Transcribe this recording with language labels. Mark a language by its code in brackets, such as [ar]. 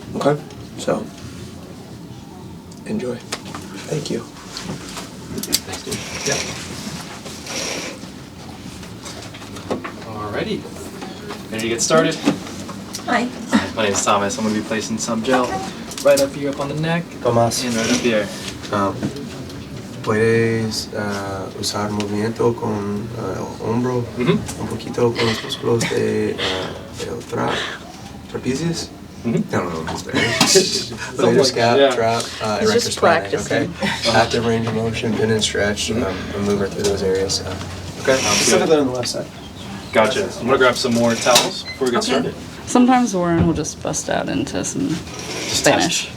[en] Okay? So, enjoy. Thank you. Thanks, dude. Yeah. Alrighty. Ready to get started? Hi. My name is Thomas. I'm going to be placing some gel right up here, up on the neck. Tomás. And right up here. [es] Puedes usar movimiento con el hombro, un poquito con los músculos de el trapezius. [en] I don't know what Spanish. Later scap, trap, erector spinae. Okay. Active range of motion, bend and stretch, and move right through those areas. Okay. Specifically on the left side. Gotcha. I'm going to grab some more towels before we get started. Sometimes Warren will just bust out into some Spanish.